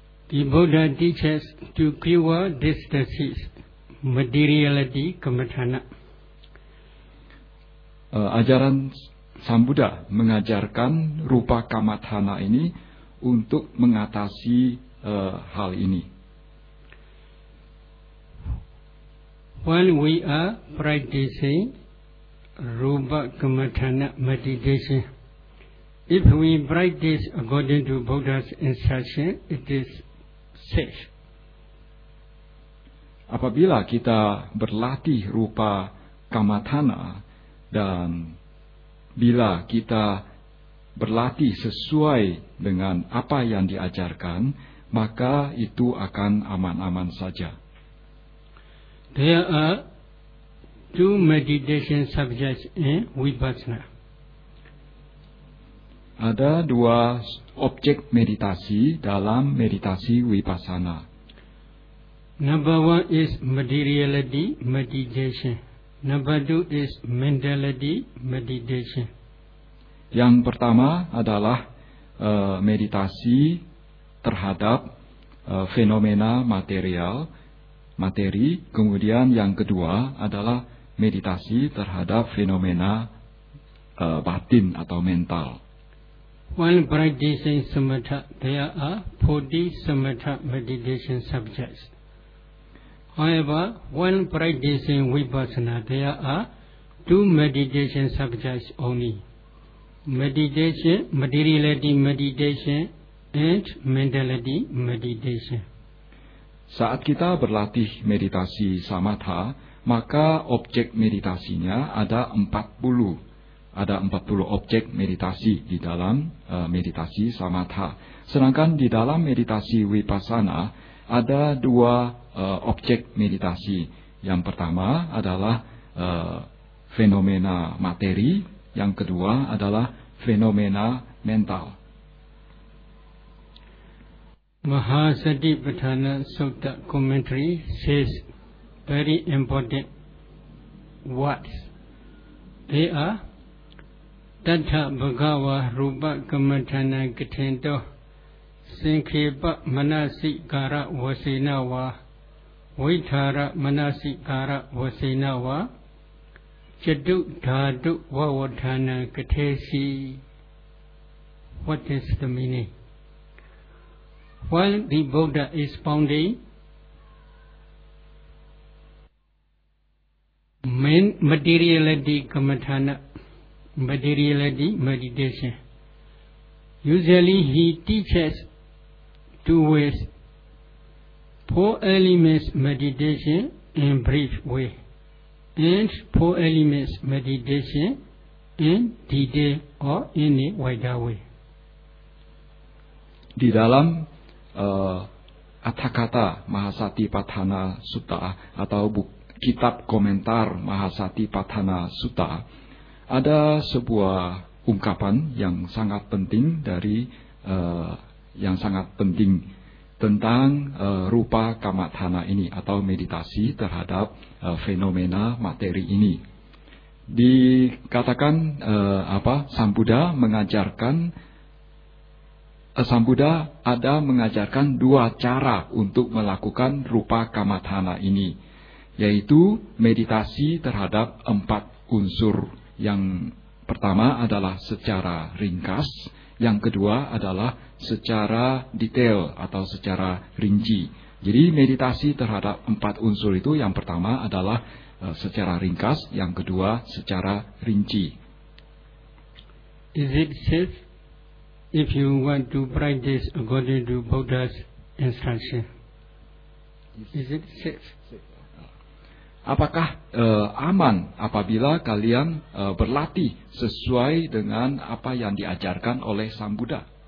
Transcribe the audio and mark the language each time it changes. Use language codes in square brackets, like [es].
[en] The Buddha teaches to cure this disease, materiality, kamatana. [id] Ajaran Sang Buddha mengajarkan rupa kamatana ini untuk mengatasi hal ini. [en] While we are practicing rupa kamatana meditation, if we practice according to Buddha's instruction, it is safe. [id] Apabila kita berlatih rupa kamatana dan bila kita berlatih sesuai dengan apa yang diajarkan, maka itu akan aman-aman saja. [en] There are two meditation subjects in Vipassana. [id] Ada dua objek meditasi dalam meditasi Vipassana. [en] Number one is materiality meditation. Number two is mentality meditation. [id] Yang pertama adalah meditasi terhadap fenomena material, materi. Kemudian yang kedua adalah meditasi terhadap fenomena batin atau mental. [en] While practicing samatha, there are 40 samatha meditation subjects. However, when practicing vipassana, there are two meditation subjects only. Meditation, materiality meditation, and mentality meditation. [id] Saat kita berlatih meditasi samatha, maka objek meditasinya ada 40. Ada 40 objek meditasi di dalam meditasi samatha. Sedangkan di dalam meditasi vipassana, ada dua objek meditasi. Yang pertama adalah fenomena materi. Yang kedua adalah fenomena mental. [en] Mahasatipatthana Sutta commentary says very important words. They are [pi] Tattha Bhagava Rupa Kamatthana Kathento Sinkhepa Manasi Kara Vasinava Vaithara Manasi Kara Vasinava Chattu Dhatu Vavadhana Kathesi. [en] What is the meaning? While the Buddha is pounding materiality kamatthana, materiality meditation, usually he teaches two ways, four elements meditation in brief way, and four elements meditation in detail or in a wider way. [id] Di dalam Attakatha Mahasatipatthana Sutta atau kitab komentar Mahasatipatthana Sutta, ada sebuah ungkapan yang sangat penting dari yang sangat penting tentang rupa kamatthana ini atau meditasi terhadap fenomena materi ini. Dikatakan Sang Buddha mengajarkan, Sang Buddha ada mengajarkan dua cara untuk melakukan rupa kamatthana ini, yaitu meditasi terhadap empat unsur. Yang pertama adalah secara ringkas, yang kedua adalah secara detail atau secara rinci. Jadi meditasi terhadap empat unsur itu, yang pertama adalah secara ringkas, yang kedua secara rinci. [en] Is it safe if you want to practice according to Buddha's instruction. Is it safe? [id] Apakah aman apabila kalian berlatih sesuai dengan apa yang diajarkan oleh Sang Buddha?